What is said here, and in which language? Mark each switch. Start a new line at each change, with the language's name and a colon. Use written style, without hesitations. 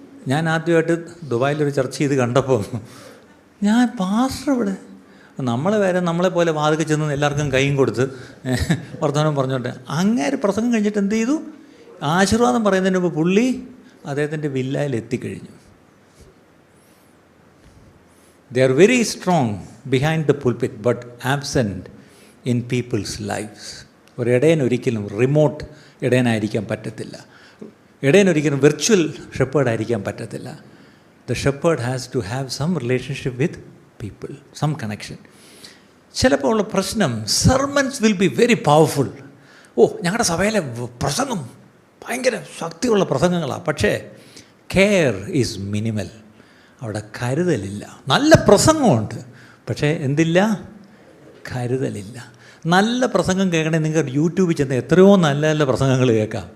Malayalam: ഞാൻ ആദ്യമായിട്ട് ദുബായിലൊരു ചർച്ച ചെയ്ത് കണ്ടപ്പോൾ ഞാൻ പാസ്റ്റർ ഇവിടെ നമ്മളെപ്പോലെ വാതിൽ ചെന്ന് എല്ലാവർക്കും കൈയും കൊടുത്ത് വർത്തമാനം പറഞ്ഞോട്ടെ. അങ്ങേര് പ്രസംഗം കഴിഞ്ഞിട്ട് എന്ത് ചെയ്തു, ആശീർവാദം പറയുന്നതിന് മുമ്പ് പുള്ളി അദ്ദേഹത്തിൻ്റെ വില്ലയിൽ എത്തിക്കഴിഞ്ഞു.
English: They are very strong behind the pulpit but absent in people's lives.
Malayalam: ഒരു ഇടയനൊരിക്കലും റിമോട്ട് ഇടയനായിരിക്കാൻ പറ്റത്തില്ല. ഇടയനൊരിക്കലും വിർച്വൽ ഷെപ്പേർഡായിരിക്കാൻ പറ്റത്തില്ല.
English: The shepherd has to have some relationship with people, some connection.
Malayalam: ചിലപ്പോൾ ഉള്ള പ്രശ്നം,
English: sermons will be very powerful.
Malayalam: ഞങ്ങളുടെ സഭയിലെ പ്രസംഗം ഭയങ്കര ശക്തിയുള്ള പ്രസംഗങ്ങളാണ്, പക്ഷേ
English: Care is minimal.
Malayalam: അവിടെ കരുതലില്ല. നല്ല പ്രസംഗമുണ്ട്, പക്ഷേ എന്തില്ല, കരുതലില്ല. നല്ല പ്രസംഗം കേൾക്കണേ നിങ്ങൾക്ക് യൂട്യൂബിൽ ചെന്ന് എത്രയോ നല്ല നല്ല പ്രസംഗങ്ങൾ കേൾക്കാം.